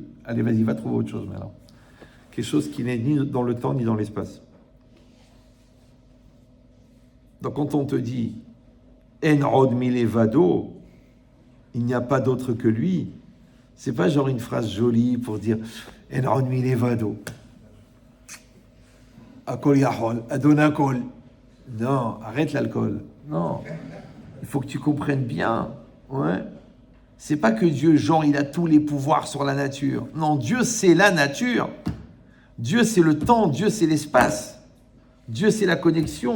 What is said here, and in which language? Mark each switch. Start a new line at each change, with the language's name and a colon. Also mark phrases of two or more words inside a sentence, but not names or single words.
French: Allez, vas-y, va trouver autre chose maintenant. Quelque chose qui n'est ni dans le temps, ni dans l'espace. Donc quand on te dit «
Hebrew: אין עוד מלבדו
French: », il n'y a pas d'autre que lui, c'est pas genre une phrase jolie pour dire «
Hebrew: אין עוד מלבדו ». הכל יכול, אדון הכל.
French: Non, arrête l'alcool. Non, il faut que tu comprennes bien. Ouais. C'est pas que Dieu, genre, il a tous les pouvoirs sur la nature. Non, Dieu, c'est la nature. Dieu, c'est le temps. Dieu, c'est l'espace. Dieu, c'est la connexion.